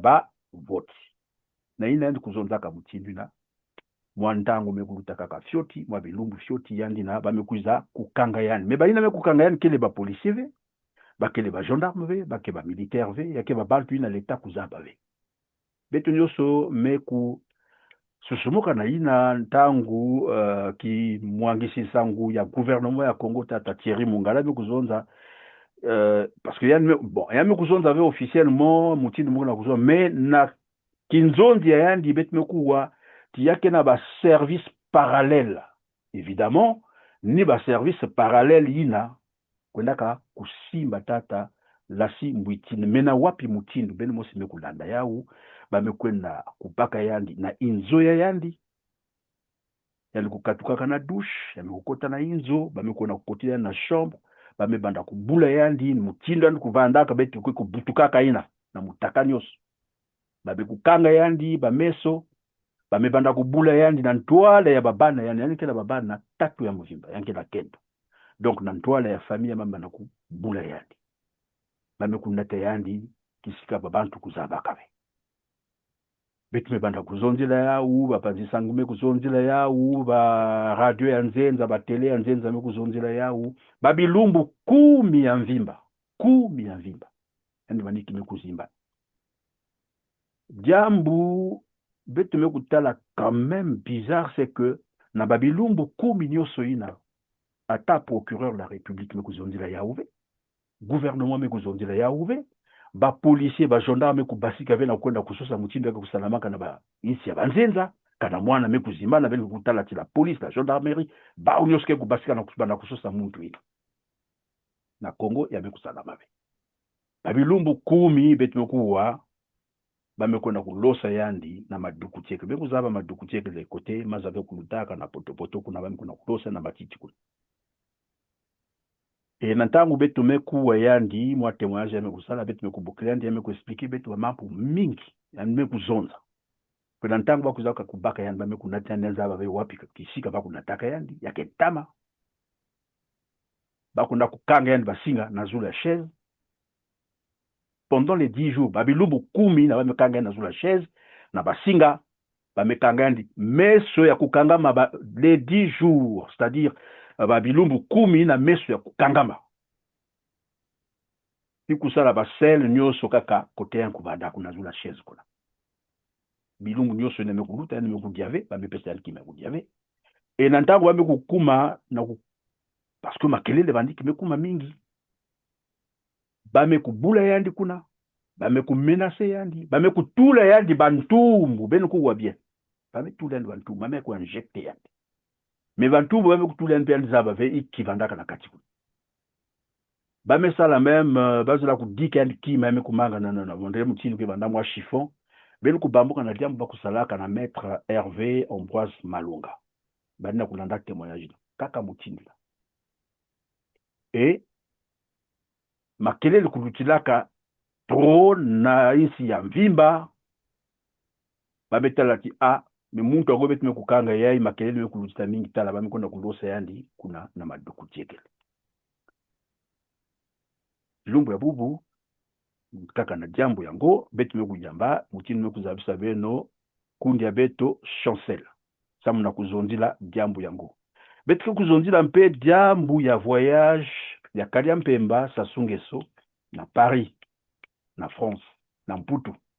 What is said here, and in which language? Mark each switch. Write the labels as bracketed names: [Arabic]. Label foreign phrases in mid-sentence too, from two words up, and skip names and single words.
[Kituba (Congo)] ba vote na ina yandi kuzonzaka mutindu na mwandangu mekulutaka ka fyoti mwa bilumbu fyoti yandi na bamekuza kukanga yani me baina me kukanga yani kele ba policier ve bakele ba gendarme ve bake ba militaire ve yake ba baltu ina leta kuzaba ve betu nyoso meku susumuka na ina ntangu ki mwangisi sangu ya gouvernement ya Congo tata Thierry Mungala mekuzonza [French] parce que [Kituba (Congo)] yani bon yani mekuzonza ve officiellement mutindu mukuna kuzonza mais na kinzondi ya yandi betu mekuwa tiyake na ba [French] service parallèle évidemment [Kituba (Congo)] ni ba [French] service parallèle [Kituba (Congo)] ina kwendaka kusimba tata lasi mbwitini mena wapi mutindu bene mosi mekulanda yau bamekwenda kupaka yandi na inzo ya yandi yali kukatukaka na douche yali kukota na inzo bamekwenda kukotila na chambre bamebanda kubula yandi mutindu yandi kuvandaka betu kubutukaka ina na mutaka nyoso babe kukanga yandi bameso bamebanda kubula yandi na ntwala ya babana yani kila babana tatu ya muvimba yanke la kendo donc na ntwala ya famille mamba na kubula yandi bamekunata yandi kisika babantu kuzabaka be betu mebanda kuzonzila yau bapanzisangume kuzonzila yau ba radio ya nzenza ba tele ya nzenza mekuzonzila yau babilumbu 10 ya mvimba yani baniki mekuzimba jambu betu mekutala [French] quand même bizarre c'est que [Kituba (Congo)] na babilumbu 10 nyoso ina ata [French] procureur de la république [Kituba (Congo)] mekuzonzila yauve gouvernement mekuzonzila yauve ba policier ba gendarme kubasika ve na kwenda kusosa mutindo yake kusalamaka na ba insi ya banzenza kana mwana mekuzimba na bele kutala ti [French] la police la gendarmerie [Kituba (Congo)] ba unyoske kubasika na kusubana kusosa muntu ina na Congo ya mekusalama ve babilumbu 10 betu mekuwa bamekwenda kulosa yandi na maduku cheke bekuzaba maduku cheke le kote mazave kulutaka na potopoto kuna bamekwenda kulosa na matiti kuna e na ntangu betu mekuwa yandi mwa témoignage ya mekusala betu mekubukila yandi ya mekuexplique betu mampu mingi yani mekuzonza kwa ntangu bakuzaka kubaka yandi bamekunata neza babe wapi kisika bakunataka yandi yake tama bakunda kukanga yandi basinga na zula chaise [French] pendant les 10 jours [Kituba (Congo)] babilumbu 10 na bamekanga na zula chaise na basinga bamekanga yandi meso ya kukangama [French] les 10 jours c'est-à-dire [Kituba (Congo)] babilumbu 10 na meso ya kukangama ikusala basel nyoso kaka kote yanku banda kuna zula chaise kuna bilumbu nyoso ne mekuluta ne mekudiave bamepesa yali kimekudiave et na ntango bamekukuma na [French] parce que [Kituba (Congo)] makelele bandiki mekuma mingi bamekubula yandi kuna bamekumenase yandi bamekutula yandi bantumbu bene kuwa bien bametula yandi bantumbu bameku injecte yandi mais bantumbu bamekutula yandi yandi zaba ve ikivandaka na kati kuna bamesala même bazula kudika yandi kima yamekumanga na mondele mutini ke banda mwa chiffon bene kubambuka na diambu bakusalaka na maître Hervé Ambroise Malunga bana kulanda témoignage kaka mutini la et makelele kulutilaka tro na isi ya mvimba babetala ti me muntu ago betu mekukanga yai makelele mekulutita mingi tala bamekonda kulosa yandi kuna na maduku chekele kilumbu ya bubu kaka na jambo yango betu mekujamba mutini mekuzabisa beno kundi ya beto chancel samu na kuzondila jambo yango betu kuzondila mpe jambo ya voyage ya Kalia Mpemba Sassou Nguesso na Paris na France na Mputu